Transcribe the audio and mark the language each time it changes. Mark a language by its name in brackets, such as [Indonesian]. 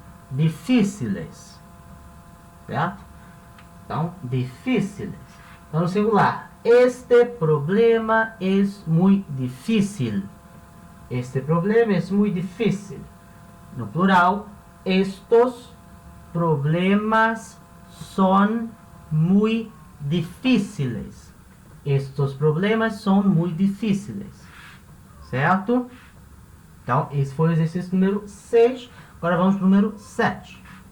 [Portuguese] Difíceis. Certo? Então, difíceis. Então, no singular, este problema é muito difícil. Este problema é muito difícil. No plural, [Spanish] estos problemas son muy difíciles. [Portuguese] Estes problemas são muito difíceis. Certo? Então, esse foi o exercício número 6. Agora vamos para o número 7.